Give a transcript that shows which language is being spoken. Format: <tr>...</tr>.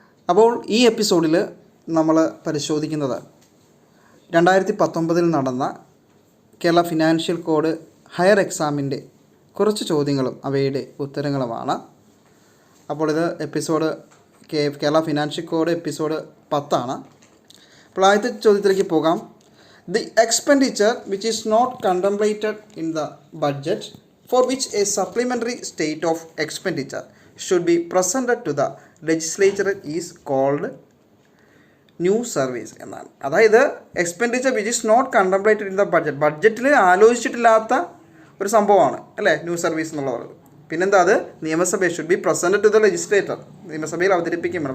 <ml>അപ്പോൾ ഈ എപ്പിസോഡിൽ നമ്മൾ പരിശോധിക്കുന്നത് 2019 നടന്ന കേരള ഫിനാൻഷ്യൽ കോഡ് ഹയർ എക്സാമിൻ്റെ കുറച്ച് ചോദ്യങ്ങളും അവയുടെ ഉത്തരങ്ങളുമാണ്. അപ്പോൾ ഇത് episode Kerala financial code episode 10 ആണ്. അപ്പോൾ ആദ്യത്തെ ചോദ്യത്തിലേക്ക് പോകാം.</ml> <en>The expenditure which is not contemplated in the budget, for which a supplementary state of expenditure should be presented to the legislature, is called new service</en> <ml>എന്നാണ്. അതായത്</ml> <en>expenditure which is not contemplated in the budget,</en> <ml>ബഡ്ജറ്റിൽ ആലോചിച്ചിട്ടില്ലാത്ത ഒരു സംഭവമാണ് അല്ലേ new service എന്നുള്ളത്. പിന്നെന്താ, അത് നിയമസഭയിൽ</ml> <en>should be present to the legislator,</en> <ml>നിയമസഭയിൽ അവതരിപ്പിക്കും വേണം.</ml>